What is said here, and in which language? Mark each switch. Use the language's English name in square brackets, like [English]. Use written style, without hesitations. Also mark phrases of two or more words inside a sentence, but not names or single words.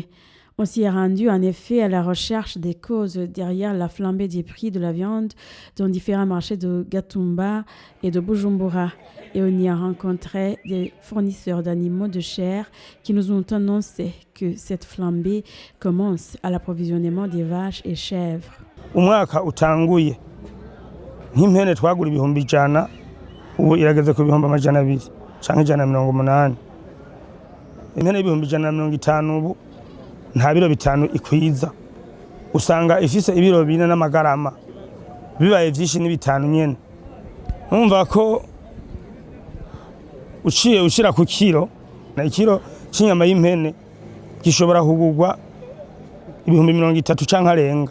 [French] On s'y est rendu en effet à la recherche des causes derrière la flambée des prix de la viande dans différents marchés de Gatumba et de Bujumbura. Et on y a rencontré des fournisseurs d'animaux de chair qui nous ont annoncé que cette flambée commence à l'approvisionnement des vaches et chèvres. [Rundi] Umwaka utanguye nk'impene twagura 100 ubu irageze ku 200 canke 180. Impene 150 ubu nta biro 5 ikwiza usanga ifise ibiro 4 n'amagarama bibaye vyinshi ni 5 nyene numva ko uciye ushira ku kilo na ikiro c'inyama y'impene gishobora kugurwa 30 canke arenga.